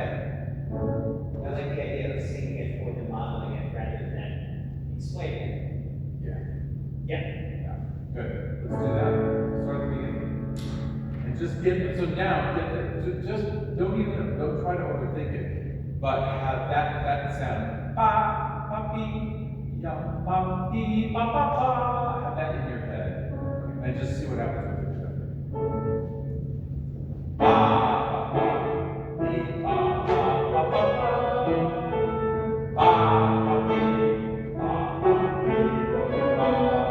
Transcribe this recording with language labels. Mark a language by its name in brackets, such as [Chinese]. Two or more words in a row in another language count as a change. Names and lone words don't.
[English] I like the idea of singing it for them, modeling it rather than explaining it. Yeah. Yeah. Good. Let's do that. Start at the beginning. And just don't try to overthink it, but have that sound. Pa, pa, pi, yum, pa, pi, pa, pa, pa. Have that in your head. And just see what happens with it. Pa, pa, pi, pa, pa, pa, pa, pa. Pa, pa, pi, pa, pa, pi, pa, pa.